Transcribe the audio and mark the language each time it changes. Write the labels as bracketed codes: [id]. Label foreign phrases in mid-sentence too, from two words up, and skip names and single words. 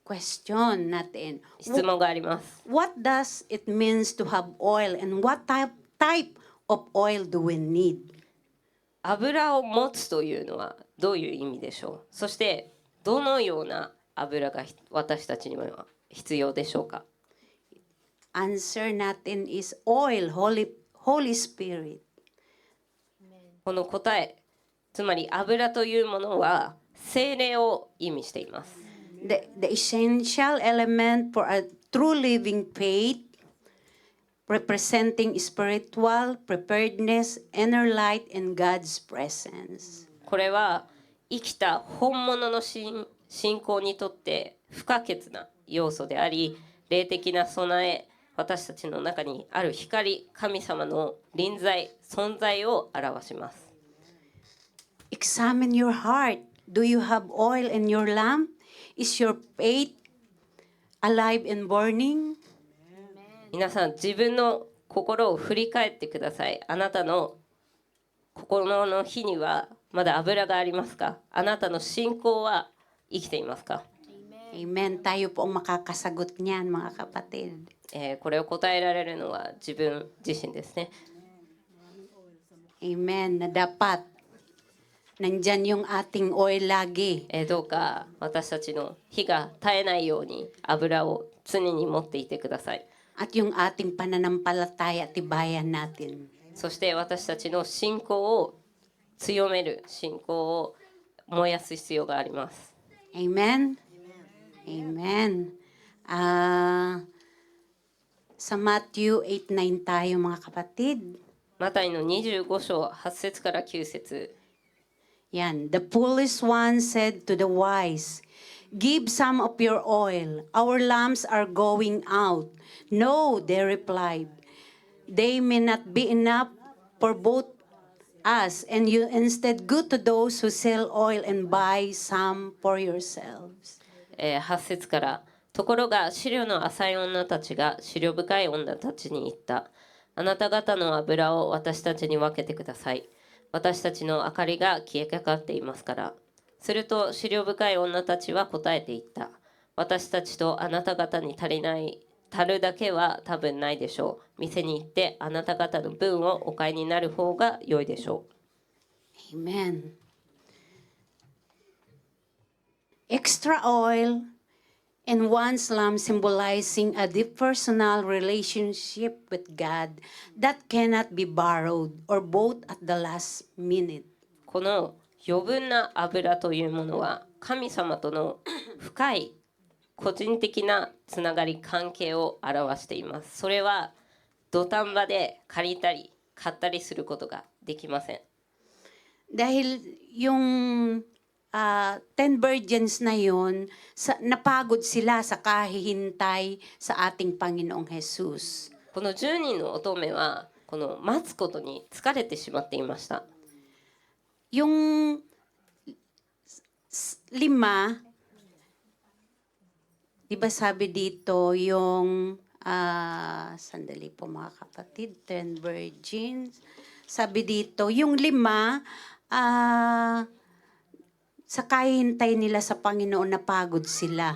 [tl] question natin. [ja] 質問があります。 [en] What does it means to have oil and what type of oil do we need? [ja] 油を持つというのはどういう意味でしょう。そしてどのような油が私たちには必要でしょうか。 [en] Answer natin is oil, Holy Spirit. [ja] この答え、つまり油というものは聖霊を意味しています。 [en] The essential element for a true living faith, representing spiritual preparedness, inner light, and God's presence. [ja] これは生きた本物の信仰にとって不可欠な要素であり、霊的な備え、私たちの中にある光、神様の臨在、存在を表します。 [en] Examine your heart. Do you have oil in your lamp? Is your faith alive and burning? [ja] 皆さん、自分の心を振り返ってください。あなたの心の火にはまだ油がありますか？あなたの信仰は生きていますか？ [en] Amen. [tl] Tayo po ang makakasagot niyan, mga kapatid. [ja] これを答えられるのは自分自身ですね。 [en] Amen. [tl] Na dapat nandyan yung ating oil lagi. [ja] どうか私たちの火が絶えないように油を常に持っていてください。 [tl] At yung ating pananampalataya, tibayan natin. [ja] そして私たちの信仰を強める信仰を燃やす必要があります。 [en] Amen? Amen. [tl] Sa Matthew 8:9 tayo, mga kapatid. [ja] マタイの25章8節から9節。 [tl] Yan. [en] The foolish one said to the wise, "Give some of your oil. Our lamps are going out." "No," they replied. "They may not be enough for both us and you. Instead, go to those who sell oil and buy some for yourselves." [ja] 8 節から、ところが思慮の浅い女たちが思慮深い女たちに言った。あなた方の油を私たちに分けてください。私たちの明かりが消えかかっていますから。すると思慮深い女たちは答えて言った。私たちとあなた方に足るだけは多分ないでしょう。店に行ってあなた方の分をお買いになる方が良いでしょう。 [en] Amen. Extra oil and one's lamp symbolizing a deep personal relationship with God that cannot be borrowed or bought at the last minute. [ja] この余分な油というものは神様との深い個人的なつながり関係を表しています。それは土壇場で借りたり買ったりすることができません。 [tl] Dahil yung 10 virgins na yun, napagod sila sa kahihintay sa ating Panginoong Jesus. [ja] この10人の乙女はこの待つことに疲れてしまっていました。 [tl] Yung 5, di ba sabi dito yung, sandali po mga kapatid, 10 virgins. Sabi dito, yung 5, sa kahihintay nila sa Panginoon napagod sila.